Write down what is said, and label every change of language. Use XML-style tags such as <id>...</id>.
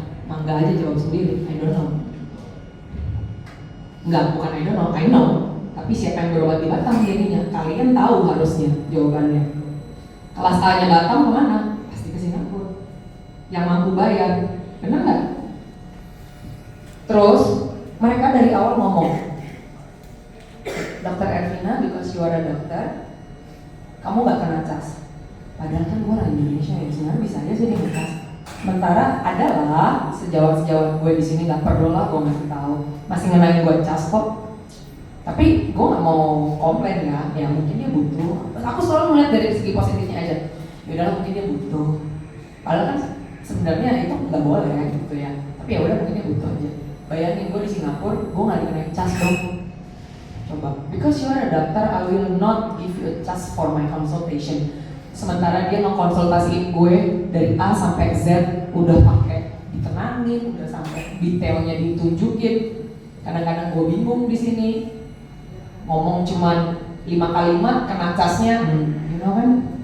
<id>Mangga aja jawab sendiri,</id> <en>I don't know.</en> <id>Enggak, bukan</id> <en>I don't know, I know.</en> <id>Tapi siapa yang berobat di Batam jadinya? Kalian tahu harusnya jawabannya. Kelas A-nya Batam kemana? Pasti ke Singapura. Yang mampu bayar, benar nggak? Terus mereka dari awal ngomong, Dokter Ervina,</id> <en>because you are a doctor,</en> <id>kamu nggak kena cas. Padahal kan gue orang Indonesia ya, sebenarnya bisa aja jadi ngecas. Sementara adalah sejawat gue di sini, nggak perlu lah gue ngasih tahu, masih ngenain gue cas kok. Tapi gue nggak mau komplain ya mungkin dia butuh. Aku selalu melihat dari segi positifnya aja. Yaudahlah mungkin dia butuh. Padahal kan sebenarnya itu nggak boleh gitu ya. Tapi ya udah mungkin dia butuh aja. Bayangin gue di Singapura, gue nggak dikenain cas dong. Coba,</id> <en>because you are a doctor, I will not give you a cas for my consultation.</en> <id>Sementara dia ngekonsultasiin gue dari A sampai Z, udah pakai ditenangin, udah sampai detailnya ditunjukin. Kadang-kadang gue bingung di sini. Ngomong cuman 5 kalimat kena casnya,</id> <en>you know</en> <id>kan?</id>